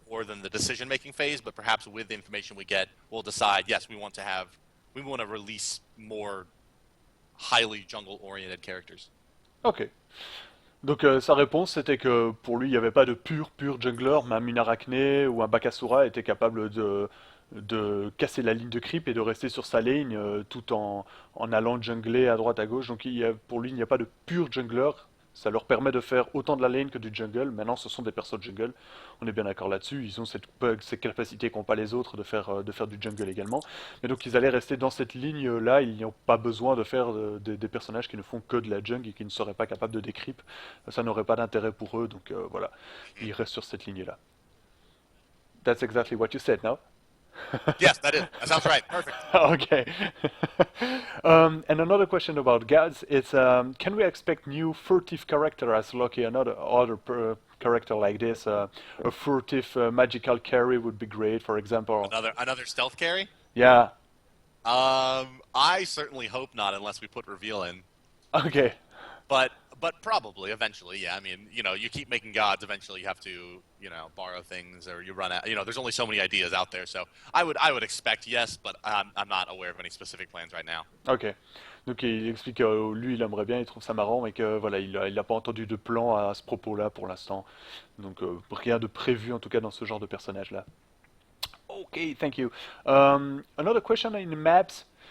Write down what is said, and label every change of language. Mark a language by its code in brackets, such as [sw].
[en] more than the decision making phase, but perhaps with the information we get, we'll decide, yes, we want to release more highly jungle oriented characters. Ok. [fr] Donc sa réponse c'était que pour lui il n'y avait pas de pur jungler, même une Arachne ou un Bakasura était capable de casser la ligne de creep et de rester sur sa ligne tout en allant jungler à droite à gauche. Donc pour lui il n'y a pas de pur jungler, ça leur permet de faire autant de la lane que du jungle. Maintenant, ce sont des persos de jungle, on est bien d'accord là-dessus. Ils ont cette capacité qu'ont pas les autres de faire du jungle également. Mais donc, ils allaient rester dans cette ligne-là. Ils n'ont pas besoin de faire des personnages qui ne font que de la jungle et qui ne seraient pas capables de décrypter. Ça n'aurait pas d'intérêt pour eux. Donc voilà, ils restent sur cette ligne-là. [en] That's exactly what you said, no? Yes, that sounds right. Perfect. Okay. And another question about gods is, can we expect new furtive character as Loki, another other character like this? A furtive magical carry would be great, for example. Another stealth carry. Yeah. I certainly hope not, unless we put reveal in. Okay. But probably eventually, yeah. I mean, you keep making gods. Eventually, you have to, borrow things, or you run out. There's only so many ideas out there. So I would expect yes, but I'm not aware of any specific plans right now. Ok. [fr] Donc il explique que lui il aimerait bien, il trouve ça marrant, mais que voilà, il a pas entendu de plan à ce propos-là pour l'instant. Donc rien de prévu en tout cas dans ce genre de personnage-là. [en] Okay, thank you. Another question in the maps.